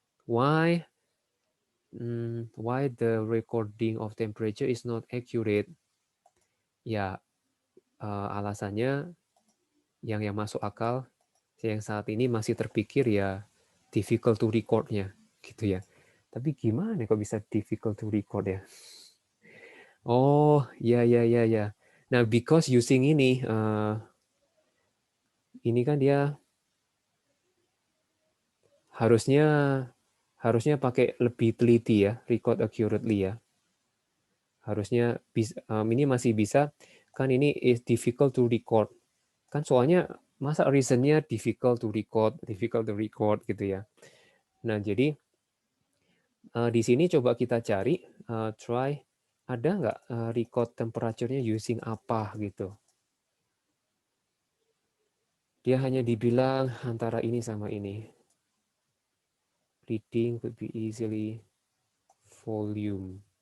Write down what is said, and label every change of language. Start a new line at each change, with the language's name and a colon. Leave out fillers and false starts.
English: Why the recording of temperature is not accurate?
Indonesian: Ya, alasannya yang masuk akal yang saat ini masih terpikir ya
English: difficult to record-
Indonesian: nya gitu ya. Tapi gimana kok bisa
English: difficult to record
Indonesian: ya? Oh, ya. Nah, because using ini kan dia harusnya pakai lebih teliti ya,
English: record accurately
Indonesian: ya. Harusnya ini masih bisa, kan ini
English: is difficult to record.
Indonesian: Kan soalnya masa reasonnya
English: difficult to record
Indonesian: gitu ya. Nah, jadi di sini coba kita cari, try, ada nggak record temperature-nya using apa gitu. Dia hanya dibilang antara ini sama ini.
English: Reading could be easily volume.